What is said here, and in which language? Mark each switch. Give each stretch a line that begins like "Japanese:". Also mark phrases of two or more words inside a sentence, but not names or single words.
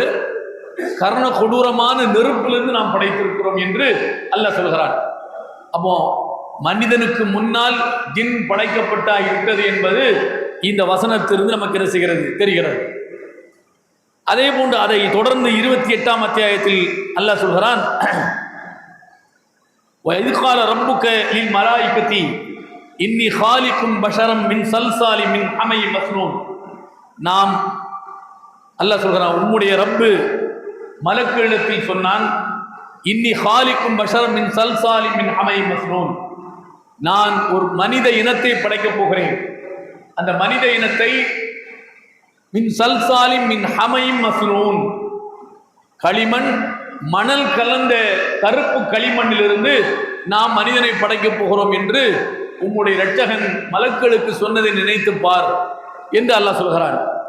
Tamil: கர்ண கொடூரமான நெருப்பிலிருந்து நாம் படைத்திருக்கிறோம் என்று அல்லாஹ் சொல்கிறான். அப்போ மனிதனுக்கு முன்னால் ஜின் படைக்கப்பட்டா இருக்கிறது என்பது இந்த வசனத்திலிருந்து நமக்கு என்ன செய்கிறது, தெரிகிறது. அதே போன்று அதை தொடர்ந்து 28ஆம் அத்தியாயத்தில் அல்லாஹ் சொல்கிறான்,
Arabic: وَإِذْ قَالَ رَبُّكَ لِلْمَلَائِكَةِ إِنِّي خَالِقٌ بَشَرًا مِنْ صَلْصَالٍ مِنْ حَمَإٍ مَسْنُونٍ.
Tamil: நாம் அல்லாஹ் சொல்கிறான், உம்முடைய ரப்பு மலக்குகளிடத்தில் சொன்னான்,
Arabic: إني خالق بشرا من صلصال من حمإ مسنون,
Tamil: நான் ஒரு மனித இனத்தை படைக்கப் போகிறேன். அந்த மனித இனத்தை
Arabic: من صلصال من حمإ مسنون,
Tamil: களிமண் மணல் கலந்த கருப்பு களிமண்ணிலிருந்து நாம் மனிதனை படைக்கப் போகிறோம் என்று உம்முடைய இரட்சகன் மலக்களுக்கு சொன்னதை நினைத்து பார் என்று அல்லாஹ் சொல்கிறான்.